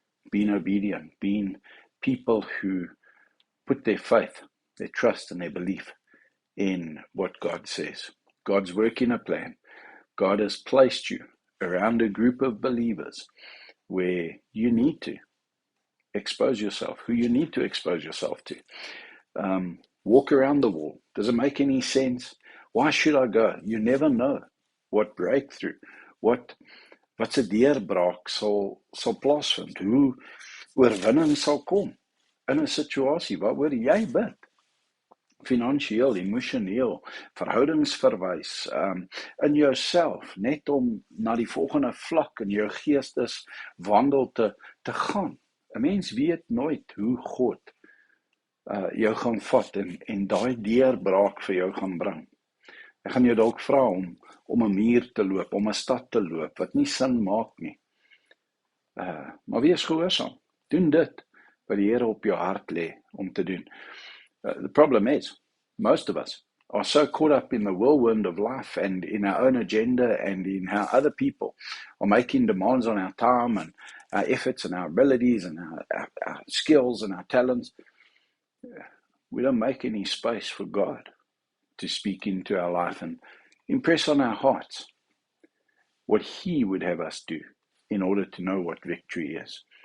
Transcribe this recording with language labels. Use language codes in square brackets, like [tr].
[en] Being obedient, being people who put their faith, their trust, and their belief in what God says. God's working a plan. God has placed you around a group of believers where you need to expose yourself, who you need to expose yourself to. Walk around the wall. Does it make any sense? Why should I go? You never know what breakthrough, [af] wat 'n deurbraak sal plaasvind, hoe oorwinning sal kom in 'n situasie waaroor jy bid. Finansieel, emosioneel, verhoudingsverwys, in jouself, net om na die volgende vlak in jou geesteswandel te gaan. 'n Mens weet nooit hoe God jou gaan vat en daai deurbraak vir jou gaan bring. Ek gaan jou dalk vra om 'n muur te loop, om 'n stad te loop, wat nie sin maak nie. Maar wees gehoorsaam. Doen dit wat die Here op jou hart lê om te doen. [en] The problem is, most of us are so caught up in the whirlwind of life and in our own agenda and in how other people are making demands on our time and our efforts and our abilities and our skills and our talents. We don't make any space for God to speak into our life and impress on our hearts what He would have us do in order to know what victory is.